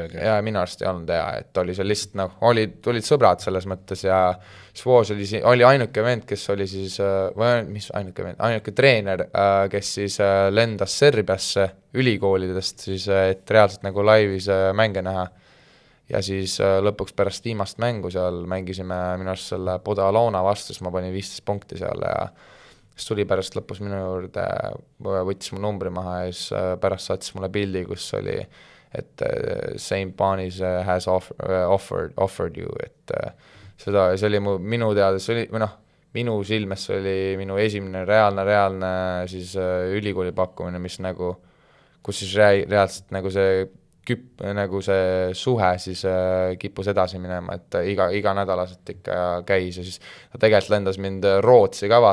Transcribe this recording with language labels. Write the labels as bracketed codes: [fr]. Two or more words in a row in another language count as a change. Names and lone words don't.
[et] Jaa, minu arust ei olnud et ta oli seal lihtsalt noh, olid sõbrad selles mõttes ja siis Woj oli ainuke vend, kes oli siis, ainuke treener, kes siis lendas Serbiasse ülikoolidest siis, et reaalselt nagu laivis mänge näha. Ja siis lõpuks pärast viimast mängu seal mängisime minu arust selle Podalona vastu, siis ma panin 15 punkti seal ja siis tuli pärast lõpus minu juurde, võttis mu numbri maha ja siis pärast saatis mulle pildi, kus oli, et St. [en] Bonnie's has offered you, [et] et see oli minu teada, see oli, või noh, minu silmes see oli minu esimene reaalne siis ülikooli pakkumine, mis nagu, kus siis reaalselt nagu nagu see suhe siis kippus edasi minema, et iga nädalaselt ikka käis ja siis ta tegelikult lendas mind Rootsi ka